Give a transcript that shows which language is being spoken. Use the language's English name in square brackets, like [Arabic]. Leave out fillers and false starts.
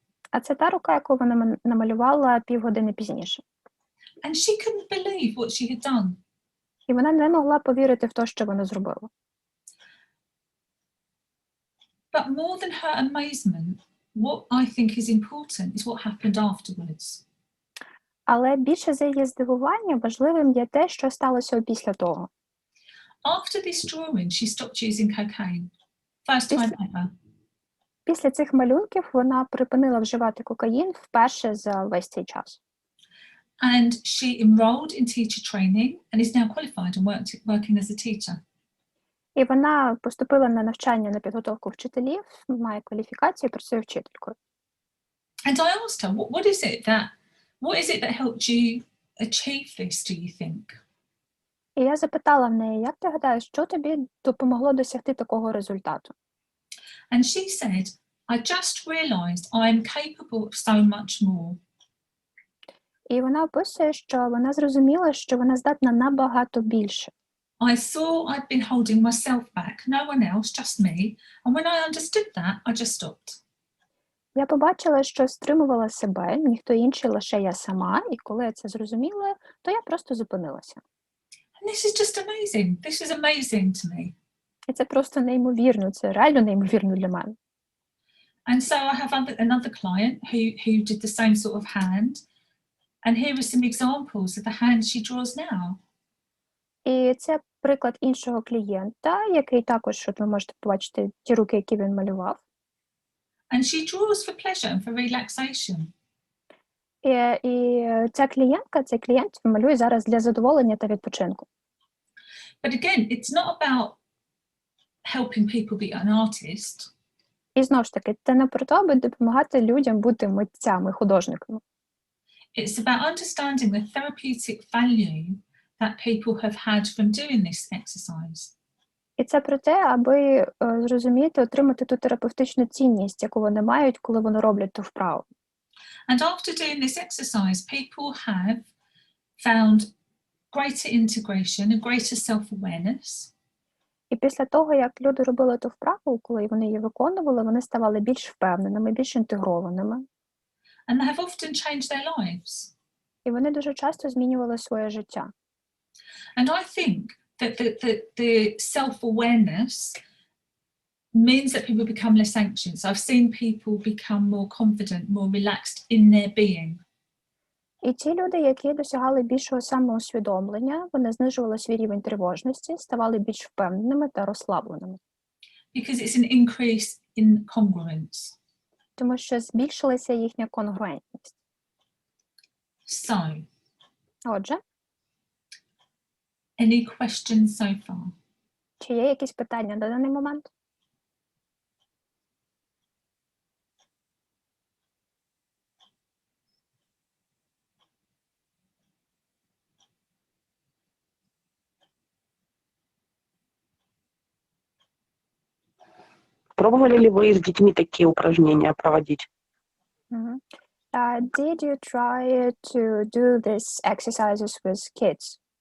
[Ukrainian] А це та рука, яку вона намалювала півгодини пізніше. [English] And she couldn't believe what she had done. [Ukrainian] І вона не могла повірити в те, що вона зробила. [English] But more than her amazement, what I think is important is what happened afterwards. [Ukrainian] Але більше за її здивування важливим є те, що сталося після того. [English] After this drawing, she stopped using cocaine. First time ever. [Ukrainian] Після цих малюнків вона припинила вживати кокаїн вперше за весь цей час. [English] And she enrolled in teacher training and is now qualified and working as a teacher. [Ukrainian] І вона поступила на навчання на підготовку вчителів, має кваліфікацію, працює вчителькою. [English] And I asked her, what is it that helped you achieve this, do you think? [Ukrainian] І я запитала в неї, як ти гадаєш, що тобі допомогло досягти такого результату? [English] And she said, I just realized I am capable of so much more. [Ukrainian] І вона описує, що вона зрозуміла, що вона здатна набагато більше. [English] I saw I'd been holding myself back, no one else, just me. And when I understood that, I just stopped. [Ukrainian] Я побачила, що стримувала себе, ніхто інший, лише я сама. І коли я це зрозуміла, то я просто зупинилася. [English] And this is just amazing. This is amazing to me. [Ukrainian] І це просто неймовірно, це реально неймовірно для мене. [English] And so I have another client who did the same sort of hand. And here are some examples of the hand she draws now. [Ukrainian] І це приклад іншого клієнта, який також, от ви можете побачити ті руки, які він малював. [English] And she draws for pleasure and for relaxation. [Ukrainian] І цей клієнт малює зараз для задоволення та відпочинку. [English] But again, it's not about helping people be an artist. [Ukrainian] І знову ж таки, це не про те, аби допомагати людям бути митцями, художниками. [English] It's about understanding the therapeutic value that people have had from doing this exercise. [Ukrainian] І це про те, аби зрозуміти, отримати ту терапевтичну цінність, яку вони мають, коли вони роблять ту вправу. [English] And after doing this exercise, people have found greater integration and greater self-awareness. [Ukrainian] І після того, як люди робили ту вправу, коли вони її виконували, вони ставали більш впевненими, більш інтегрованими. [English] And they have often changed their lives. [Ukrainian] І вони дуже часто змінювали своє життя. [English] And I think that the self-awareness means that people become less anxious. I've seen people become more confident, more relaxed in their being. [Ukrainian] І ті люди, які досягали більшого самоусвідомлення, вони знижували свій рівень тривожності, ставали більш впевненими та розслабленими. [English] Because it's an increase in congruence. [Ukrainian] Тому що збільшилася їхня конгруентність. [English] So, [Ukrainian] Отже, [English] any questions so far? [Ukrainian] чи є якісь питання на даний момент? [Russian] Пробовали ли вы с детьми такие упражнения проводить? Мгм. [English] Did you try to do these exercises with kids?